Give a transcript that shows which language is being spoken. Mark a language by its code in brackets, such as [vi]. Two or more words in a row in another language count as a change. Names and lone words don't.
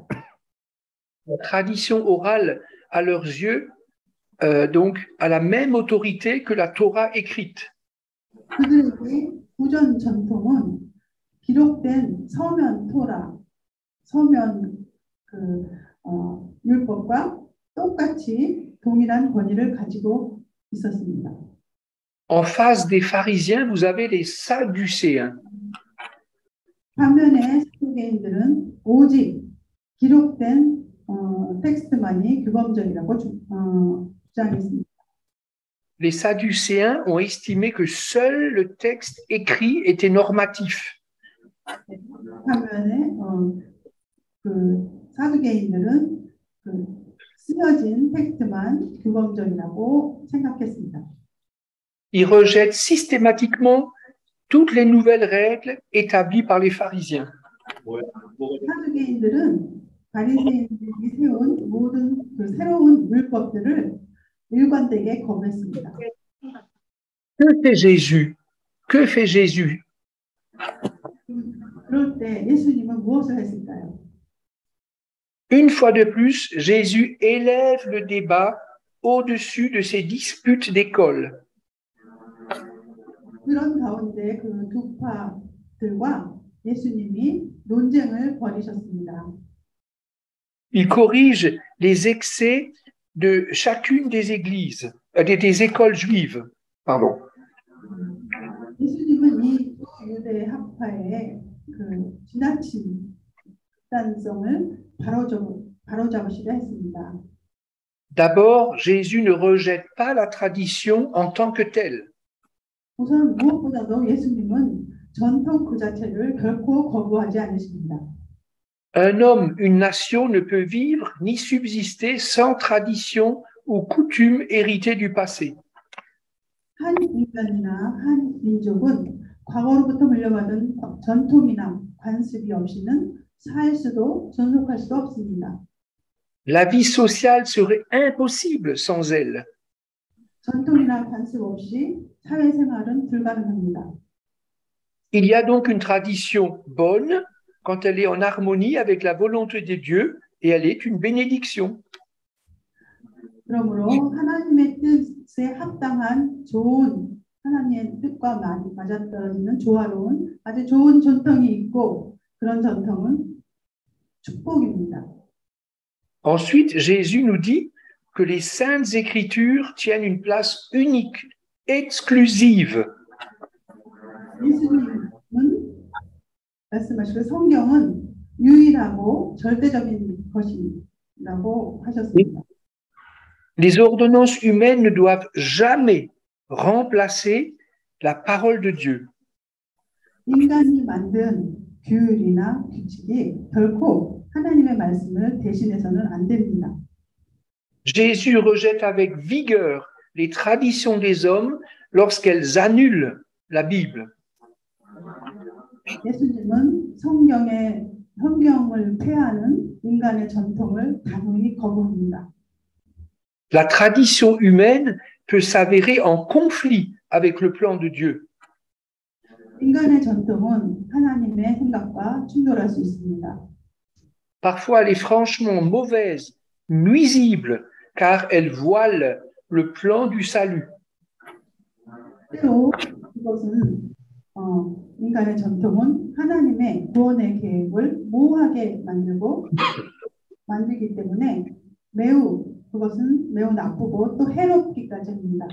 [fr] La tradition orale, à leurs yeux, donc, a la même autorité que la Torah écrite. [ko] 그들에게 구전 전통은 기록된 서면 토라, 서면 율법과 똑같이 동일한 권위를 가지고 있었습니다. [fr] En face des pharisiens, vous avez les sadducéens. [ko] 반면에 사두개인들은 오직 기록된 텍스트만이 규범적이라고 주장했습니다. [fr] Les sadducéens ont estimé que seul le texte écrit était normatif. [ko] 반면에 그 사두개인들은 그 쓰여진 텍스트만 규범적이라고 생각했습니다. [fr] Ils rejettent systématiquement toutes les nouvelles règles établies par les pharisiens. [ko] 사두개인들은 바리새인들이 세운 모든 그 새로운 율법들을 일관되게 거부했습니다. [fr] Que fait Jésus? Que fait Jésus? [ko] 그럴 때 예수님은 무엇을 했을까요? [fr] Une fois de plus, Jésus élève le débat au-dessus de ces disputes d'école. [ko] 그런 가운데 그 두 파들과 예수님이 논쟁을 벌이셨습니다. [fr] Il corrige les excès de chacune des églises, des écoles juives. Pardon. [ko] 예수님은 이 유대 학파의 그 지나친 극단성을 바로잡으시려 했습니다. [fr] D'abord, Jésus ne rejette pas la tradition en tant que telle. [ko] 우선 무엇보다도 예수님은 전통 그 자체를 결코 거부하지 않으십니다. [fr] Un homme, une nation ne peut vivre ni subsister sans tradition ou coutume héritée du passé. [ko] 한 인간이나 한 민족은 과거로부터 물려받은 전통이나 관습이 없이는 살 수도 존속할 수도 없습니다. [fr] La vie sociale serait impossible sans elle. [ko] 전통이나 관습 없이 사회생활은 불가능합니다. [fr] Il y a donc une tradition bonne quand elle est en harmonie avec la volonté de Dieu et elle est une bénédiction. [ko] 그러므로 하나님의 뜻에 합당한 좋은 하나님의 뜻과 맞아떨어지는 조화로운 아주 좋은 전통이 있고 그런 전통은 축복입니다. [fr] Ensuite, Jésus nous dit que les saintes écritures tiennent une place unique, exclusive. [ko] 예수님은 말씀하시고 성경은 유일하고 절대적인 것이라고 하셨습니다. [fr] Les ordonnances humaines ne doivent jamais remplacer la parole de Dieu. [ko] 인간이 만든 규율이나 규칙이 결코 하나님의 말씀을 대신해서는 안 됩니다. [fr] Jésus rejette avec vigueur les traditions des hommes lorsqu'elles annulent la Bible. [ko] 예수님은 성경을 폐하는 인간의 전통을 단호히 거부합니다. [fr] La tradition humaine peut s'avérer en conflit avec le plan de Dieu. [ko] 인간의 전통은 하나님의 생각과 충돌할 수 있습니다. [fr] Parfois, elle est franchement mauvaise, nuisible, car elle voile le plan du salut. [ko] 때로 이것은 인간의 전통은 하나님의 구원의 계획을 모호하게 만들기 때문에 그것은 매우 나쁘고 또 해롭기까지 합니다.